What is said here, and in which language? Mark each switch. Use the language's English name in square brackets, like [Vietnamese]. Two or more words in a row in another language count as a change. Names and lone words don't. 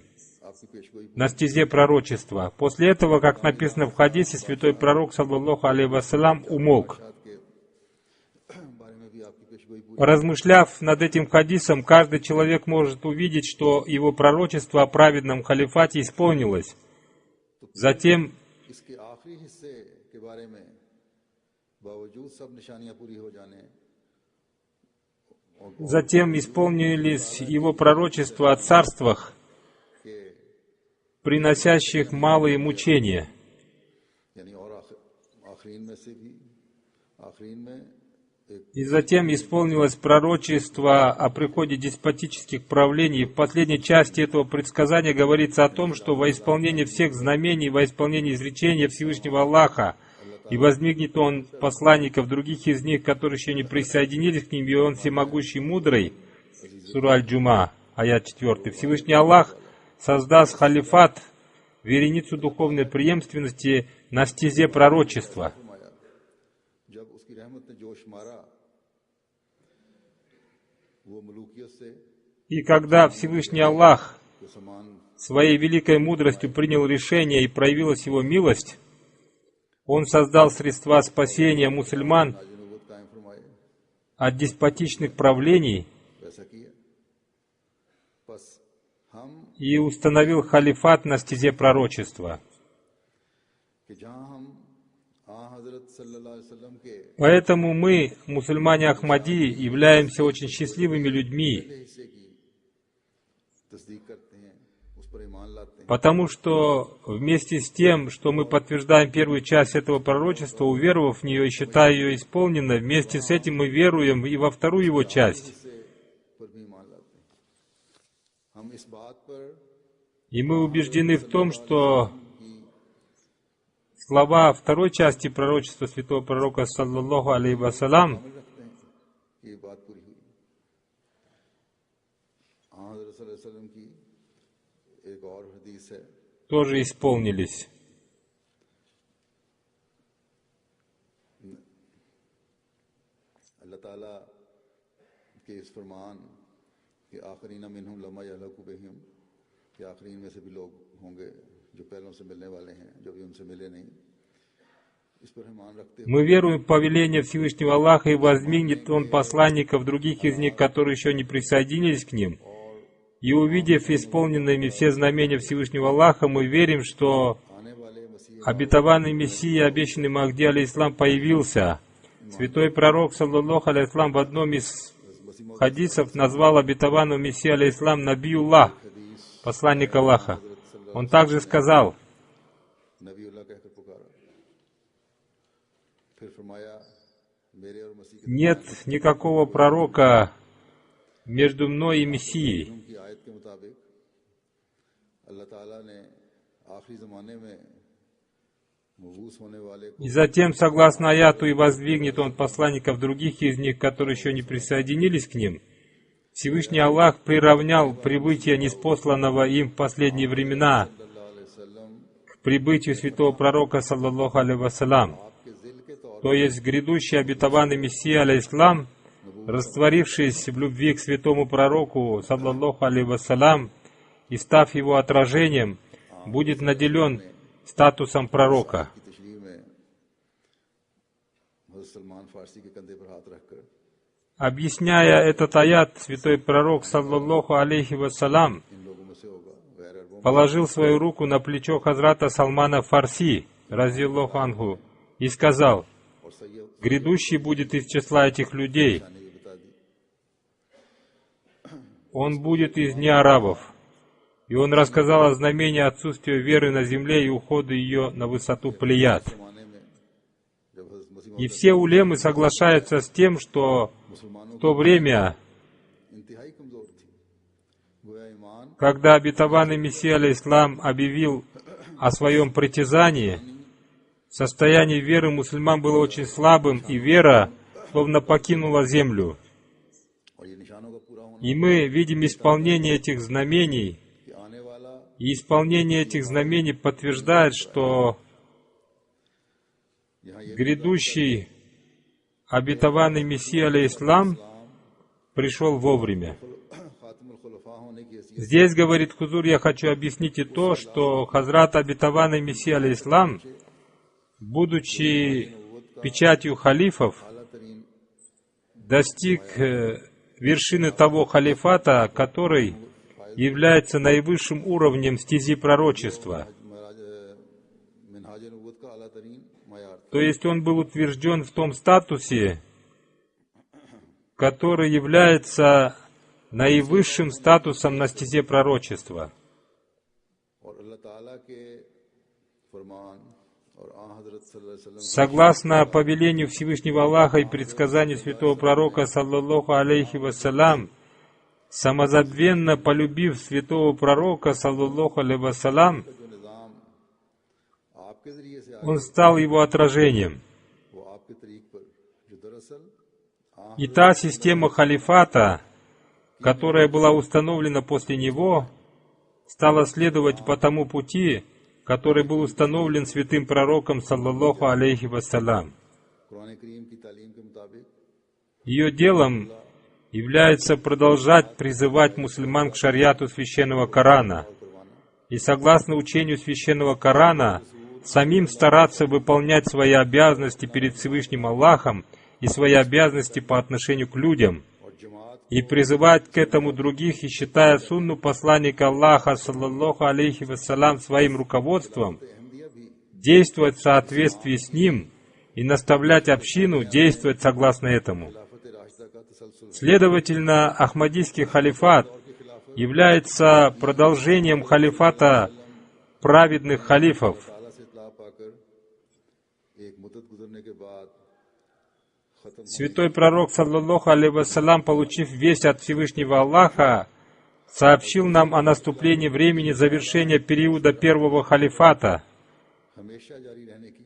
[Urdu] آپکی پیشگوئی [Russian] на стезе пророчества. После этого, как написано в хадисе, святой пророк, [Arabic] صلى الله عليه وسلم, умолк. [Urdu] کے بارے میں بھی آپکی پیشگوئی پوری. [Russian] Размышляв над этим хадисом, каждый человек может увидеть, что его пророчество о праведном халифате исполнилось. Затем [Urdu] اسکے آخری حصے کے بارے میں باوجود سب نشانیاں پوری ہو جانے [Russian] Затем исполнились его пророчества о царствах, [Urdu] کے [Russian] приносящих малые мучения. [Urdu] یعنی اور آخرین میں سے بھی آخرین میں ایک [Russian] И затем исполнилось пророчество о приходе деспотических правлений. В последней части этого предсказания говорится о том, что во исполнение всех знамений, во исполнение изречения Всевышнего Аллаха, и возмигнет Он посланников, других из них, которые еще не присоединились к ним, и Он всемогущий мудрый. Сура Аль-Джума, аят 4. Всевышний Аллах создаст халифат, вереницу духовной преемственности на стезе пророчества. [Urdu] فرمایا جب اسکی رحمت نے جوش مارا وہ ملوکیت سے [Russian] И когда Всевышний Аллах [Urdu] جو سمان [Russian] своей великой мудростью принял решение и проявилась его милость, Он создал средства спасения мусульман [Urdu] نبوت قائم فرمائے [Russian] от деспотичных правлений [Urdu] ویسا کیا۔ بس ہم [Russian] и установил халифат на стезе пророчества. [Urdu] کہ جہاں ہم حضرت [Arabic] صلى الله عليه وسلم [Urdu] کے [Russian] Поэтому мы, мусульмане Ахмадии, являемся очень счастливыми людьми, [Urdu] حصے کی تصدیق کرتے ہیں، اس پر ایمان لاتے ہیں. [Russian] потому что вместе с тем, что мы подтверждаем первую часть этого пророчества, уверовав в нее и считая ее исполненной, вместе с этим мы веруем и во вторую его часть. [Urdu] حصے پر بھی ایمان لاتے ہیں. ہم اس بات پر [Russian] И мы убеждены в том, что слова второй части пророчества святого пророка, [Arabic] صلى الله عليه وسلم, [Urdu] رکھتے ہیں کہ یہ بات پوری ہوئی۔ حضرت [Arabic] صلى الله عليه وسلم [Urdu] کی ایک اور حدیث ہے [Russian] тоже исполнились. [Urdu] اللہ تعالیٰ کے اس فرمان کہ [Arabic] آخرين منهم لما يلحقوا بهم, [Urdu] کہ آخرین میں سے بھی لوگ ہوں گے جو پہلوں سے ملنے والے ہیں، جو بھی ان سے ملے نہیں. اس پر ایمان رکھتے ہوئے [Russian] Мы веруем в повеление Всевышнего Аллаха, и возмигнет Он посланников, других из них, которые еще не присоединились к ним. И увидев исполненными все знамения Всевышнего Аллаха, мы верим, что [Urdu] آنے والے مسیح [Russian] обетованный Мессия, обещанный Махди алейхиссалам, появился. Святой пророк, [Arabic] صلى الله عليه وسلم, [Russian] в одном из хадисов назвал обетованного Мессию алейхиссалам Набиуллах, посланник Аллаха. Он также сказал: [Urdu] نبی اللہ کہہ کر پکارا. پھر فرمایا میرے اور مسیح کے [Russian] нет никакого пророка между мной и Мессией. [Urdu] کی آیت کے مطابق اللہ تعالیٰ نے آخری زمانے میں مبعوث ہونے والے کو [Russian] И затем, согласно аяту, и воздвигнет Он посланников других из них, которые еще не присоединились к ним. Всевышний Аллах приравнял прибытие ниспосланного им в последние времена [Arabic] صلى الله عليه وسلم [Russian] к прибытию святого пророка, [Arabic] صلى الله عليه وسلم. [Urdu] آپکے ظل کے طور [Russian] то есть грядущий обетованный Мессия, алейхиссалам, растворившись в любви к святому пророку, [Arabic] صلى الله عليه وسلم, [Russian] и став его отражением, будет наделен статусом пророка. [Urdu] کی تشریح میں حضرت سلمان فارسی کے کندھے پر ہاتھ رکھ کر [Russian] Объясняя этот аят, святой пророк, [Arabic] صلى الله عليه وسلم, [Urdu] ان لوگوں میں سے ہوگا غیر عربوں [Russian] положил свою руку на плечо хазрата Салмана Фарси, [Arabic] رضي الله عنه, [Russian] и сказал: [Urdu] اور سید [Russian] грядущий будет из числа этих людей, [Urdu] نے یہ بتا دی [Russian] он будет из неарабов. И он рассказал о знамении отсутствия веры на земле и ухода ее на высоту Плеяд. [Urdu] زمانے میں جب حضرت مسیح [Russian] И все улемы соглашаются с тем, что [Urdu] مسلمانوں [Russian] в то время, [Urdu] انتہائی کمزور تھی گویا ایمان [Russian] когда обетованный Мессия алейхиссалам объявил о своем притязании, состояние веры мусульман было очень слабым, и вера словно покинула землю. [Urdu] اور یہ نشانوں کا پورا ہونا [Russian] И мы видим исполнение этих знамений, [Urdu] کہ آنے والا [Russian] и исполнение этих знамений подтверждает, что [Urdu] یہاں یہ [Russian] грядущий обетованный Мессия алейхиссалам пришел вовремя. [Urdu] خاتم الخلفاء ہونے کی حیثیت [Russian] Здесь, говорит Хузур, я хочу объяснить и то, что Хазрат обетованный Мессия алейхиссалам, будучи печатью халифов, [Urdu] اعلیٰ ترین [Russian] достиг вершины того халифата, который является наивысшим уровнем стези пророчества. [Urdu] منہاج نبوت کا اعلیٰ ترین معیار [Russian] То есть он был утвержден в том статусе, который является наивысшим статусом на стезе пророчества. [Urdu] اور اللہ تعالیٰ کے فرمان اور آ حضرت [Arabic] صلى الله عليه وسلم [Russian] Согласно повелению Всевышнего Аллаха и предсказанию святого пророка, [Arabic] صلى الله عليه وسلم, [Russian] самозабвенно полюбив святого пророка, [Arabic] صلى الله عليه وسلم, [Urdu] جو نظام آپکے ذریعے سے آیا [Russian] он стал его отражением. [Urdu] وہ آپکے طریق پر جو دراصل [Russian] И та система халифата, которая была установлена после него, стала следовать по тому пути, который был установлен святым пророком, [Arabic] صلى الله عليه وسلم. [Urdu] قرآن کریم کی تعلیم کے مطابق [Russian] Ее делом является продолжать призывать мусульман к шариату священного Корана и, согласно учению священного Корана, самим стараться выполнять свои обязанности перед Всевышним Аллахом и свои обязанности по отношению к людям, [Urdu] اور جماعت [Russian] и призывать к этому других, и считая сунну посланника Аллаха, [Arabic] صلى الله عليه وسلم, [Russian] своим руководством, [Urdu] احمدیہ بھی [Russian] действовать в соответствии с ним и наставлять общину действовать согласно этому. [Urdu] خلافت راشدہ کا تسلسل [Russian] Следовательно, Ахмадийский халифат является продолжением халифата праведных халифов. [Urdu] تعالیٰ سے اطلاع پاکر ایک مدت گزرنے کے بعد ختم [Russian] Святой пророк, [Arabic] صلى الله عليه وسلم, [Russian] получив весть от Всевышнего Аллаха, сообщил нам о наступлении времени завершения периода первого халифата. [Urdu] ہمیشہ جاری رہنے کی